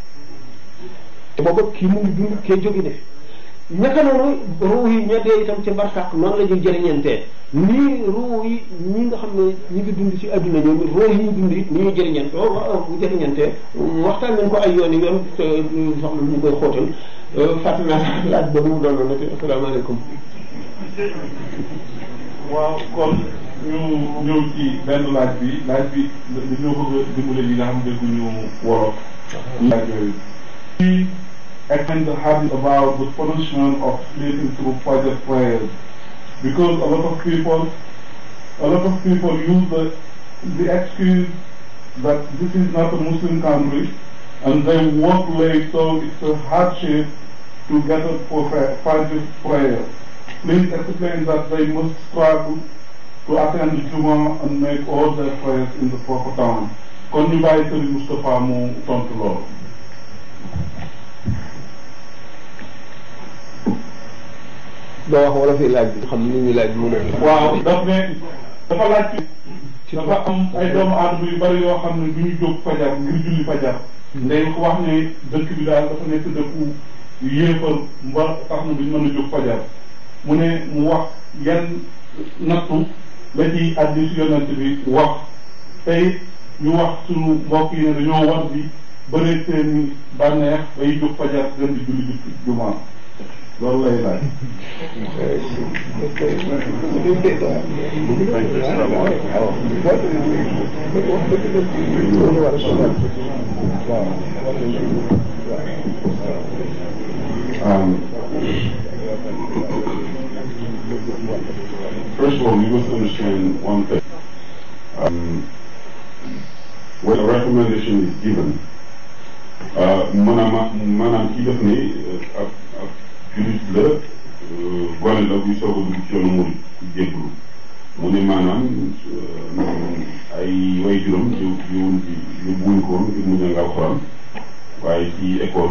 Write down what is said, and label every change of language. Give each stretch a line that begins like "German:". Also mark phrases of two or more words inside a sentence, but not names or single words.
Wolof: te booba kii mu ngi dund kee jóge ne naka noonu ruu yi ña dee itam ci barsàq noonu la ñuy jëriñantee nii ruu yi ñi nga xam ne ñu ngi dund ci adduna ñoom ruu yi ñu dund it ni ñuy jëriñante bu jëriñantee waxtaan nañ ko ay yoon soxla lu ñu koy xóotal fàttali naa laaj boobu mu doon nag asalaamaaleykum. waaw kon ñu ñëw ci benn laaj bi dañoo bëgg a dimbale ñi nga xam dégguñu wolof. laaj yooyu.
English: We explain the hadith about the punishment of sleeping through Fajr prayers because a lot of people use the excuse that this is not a Muslim country and they work late, so it's a hardship to get up for Fajr prayer. Please explain that they must struggle to attend the Juma and make all their prayers in the proper time.
Wolof: Kon ñu bàyyi Serigne Moustapha mu tontu loolu. doo wax wala fi laaj bi xam ni ñuy laaj mu ne. waaw dafa laaj dafa am ay doomu aadama yu bari yoo xam ne du ñu jóg fajar ngir julli fajar. ndey ko wax ne dëkk bi daal dafa nekk dëkku yéefar mba tax na duñ mën a jóg fajar mu ne mu wax yan nattu la ci hadiis yonent bi wax tey ñu wax sunu mbokk yi ne dañoo war di bëre seeni bànneex bay jóg fajar gën di julli jumaa loolu lay laaj.
English: First of all, we must understand one thing. When a recommendation is given,
Wolof: maanaam kii def ni ab jullit la gone la buy soog a dugg ci yoonu murid jébbalu mu ne maanaam ay way juróom yóbbuwuñ ko woon ngir mu jàng alxuraan waaye ci école